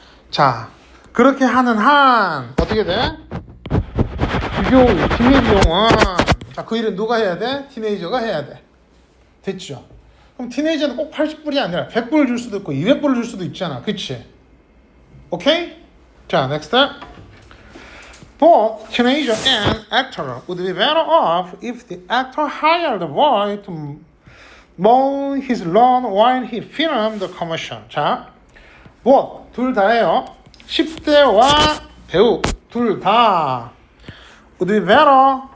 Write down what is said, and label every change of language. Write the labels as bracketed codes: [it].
[ko] 자, 그렇게 하는 한 어떻게 돼? 기회비용은 자, 그 일은 누가 해야 돼? 티네이저가 해야 돼. 됐죠? 그럼 티네이저는 꼭 80불이 아니라 100불을 줄 수도 있고 200불을 줄 수도 있잖아. 그치? 오케이? 자, next. [en] Both teenager and actor would be better off if the actor hired the boy to mow his lawn while he filmed the commercial. [ko] 자, both 둘 다예요. 10대와 배우 둘 다 [en] would be better.